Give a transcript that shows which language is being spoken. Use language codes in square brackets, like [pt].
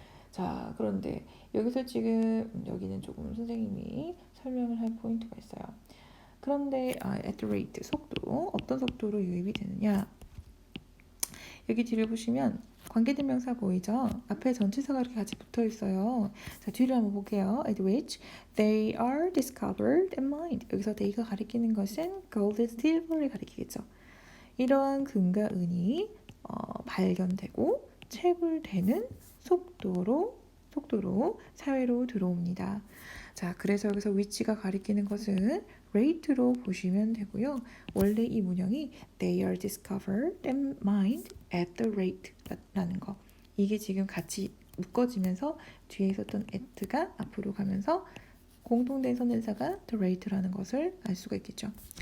[ko] 자, 그런데 여기서 지금 여기는 조금 선생님이 설명을 할 포인트가 있어요. 그런데 [en] at the rate, [ko] 속도, 어떤 속도로 유입이 되느냐 여기 뒤를 보시면 관계대명사 보이죠? 앞에 전치사가 이렇게 같이 붙어 있어요. 자, 뒤를 한번 볼게요. [en] At which they are discovered and mined. [ko] 여기서 they가 가리키는 것은 [en] gold and silver [ko] 를 가리키겠죠. 이러한 금과 은이 발견되고 채굴되는 속도로 사회로 들어옵니다. 자, 그래서 여기서 위치가 가리키는 것은 rate로 보시면 되고요. 원래 이 문형이 [en] they are discovered and mined at the rate [ko] 라는 거. 이게 지금 같이 묶어지면서 뒤에 있었던 at가 앞으로 가면서 공통된 선행사가 the rate라는 것을 알 수가 있겠죠.